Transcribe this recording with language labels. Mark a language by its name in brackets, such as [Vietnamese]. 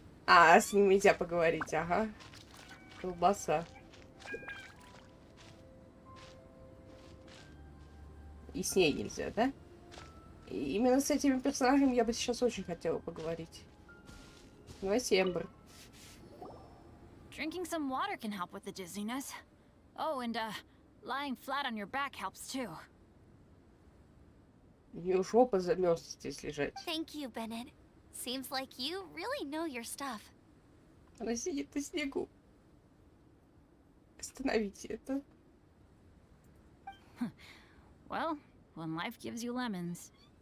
[Russian] А, с ним нельзя поговорить. Ага. Колбаса. И с ней нельзя, да? И именно с этими персонажами я бы сейчас очень хотела поговорить. Давайте Эмбер. [English] Drinking some water can help with the dizziness. Oh, and lying flat on your back helps too. [Russian] У нее жопа замерзла здесь лежать. [English] Thank you, Bennett. Seems like you really know your stuff. [Russian] Она сидит на снегу. Остановите это. [English] Well, when life gives you lemons.